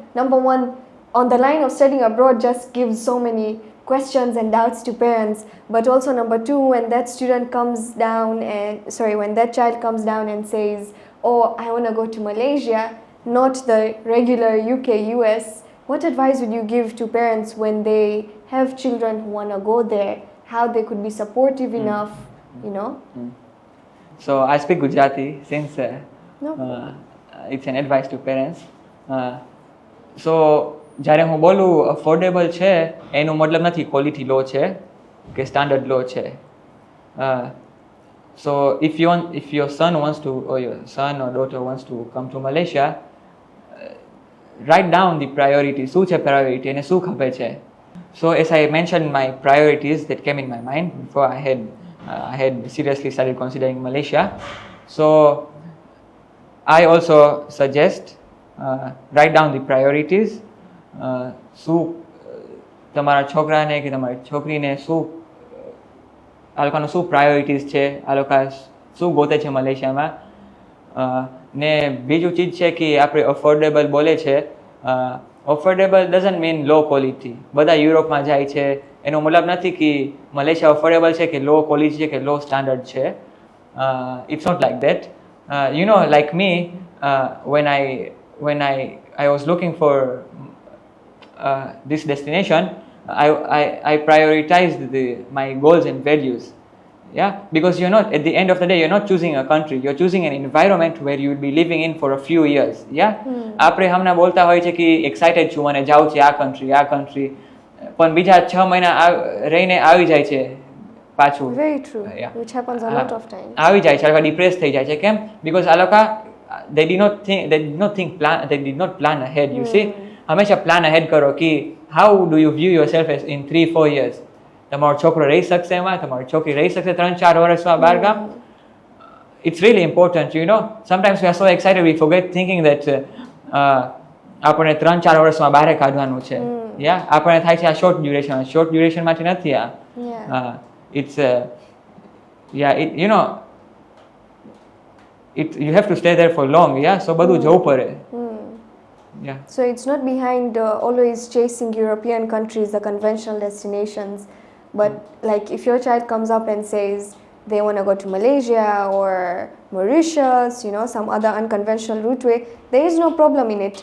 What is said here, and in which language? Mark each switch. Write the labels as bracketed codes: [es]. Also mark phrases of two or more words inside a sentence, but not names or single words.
[en] Number one, on the line of studying abroad just gives so many questions and doubts to parents, but also number two, when that child comes down and says, oh, I want to go to Malaysia, not the regular UK, US, what advice would you give to parents when they have children who want to go there, how they could be supportive enough, you know? So I speak Gujarati since it's an advice to parents. [gu] So જ્યારે હું બોલું અફોર્ડેબલ છે એનો મતલબ નથી [en] quality low [gu] છે કે [en] standard low [gu] છે. [en] So if your son wants to, or your son or daughter wants to come to Malaysia, write down the priorities. [gu] શું છે priority અને શું ખપે છે. [en] So as I mentioned my priorities that came in my mind before I had seriously started considering Malaysia. So I also suggest write down the priorities. [gu] શું તમારા છોકરાને કે તમારી છોકરીને શું આ લોકોનો શું પ્રાયોરિટીઝ છે, આ લોકો શું ગોતે છે મલેશિયામાં. ને બીજું ચીજ છે કે આપણે અફોર્ડેબલ બોલે છે, [en] affordable doesn't mean low quality. [gu] બધા યુરોપમાં જાય છે એનો મતલબ નથી કે મલેશિયા અફોર્ડેબલ છે કે [en] low quality [gu] છે કે [en] low standard [gu] છે. [en] it's not like that. You know, like me, when I was looking for this destination, I prioritized my goals and values. Yeah, because you're not, at the end of the day, you're not choosing a country, you're choosing an environment where you will be living in for a few years. Yeah, [gu] આપણે હમણાં બોલતા હોય છે કે એક્સાઇટેડ છું મને જાવું છે આ country, પણ બીજા 6 મહિના રહીને આવી જાય છે પાછું. [en] Very true. Yeah. Which happens a lot of times. [gu] આવી જાય છે, આ લોકો ડિપ્રેસ થઈ જાય છે. કેમ? Because આ લોકો [en] they did not plan ahead. You see, હંમેશા plan ahead [gu] કરો કે [en] how do you view your self as in 3-4 years. [gu] તમારો છોકરો રહી શકશે એમાં, તમારી છોકરી રહી શકશે 3-4 વર્ષમાં બહાર ગામ. [en] it's really important, you know. Sometimes we are so excited we forget thinking that [gu] આપણે 3-4 વર્ષમાં બહાર કાઢવાનું છે. Yeah, આપણે થાય છે આ [en] short duration [gu] માટે નથી આ. [en] It's you know, you have to stay there for long. [gu] Yeah, so બધું જવું પડે. [en] Yeah. So it's not behind always chasing European countries, the conventional destinations, but like if your child comes up and says they want to go to Malaysia or Mauritius, you know, some other unconventional route way, there is no problem in it.